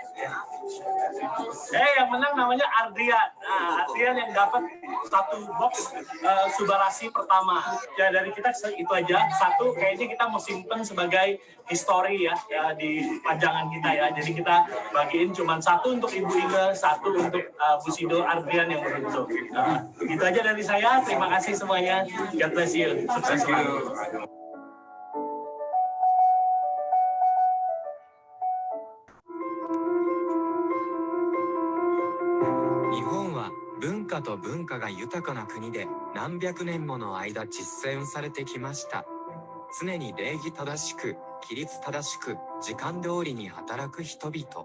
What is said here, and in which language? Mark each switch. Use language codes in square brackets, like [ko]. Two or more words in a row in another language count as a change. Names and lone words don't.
[id] Yang menang namanya Ardian. Nah, Ardian yang dapat 1 box Subarashi pertama. Ya, dari kita itu aja. 1 kayaknya kita mau simpen sebagai history ya, di pajangan kita ya. Jadi kita bagiin cuma 1 untuk Ibu Inge, 1 untuk Bushido Ardian yang beruntung. Itu aja dari saya. Terima kasih semuanya. [en] God bless you. [id] Sukses selalu. [ja] 日本は文化と文化が豊かな国で何百年もの間実践されてきました。常に礼儀正しく、規律正しく、時間通りに働く人々。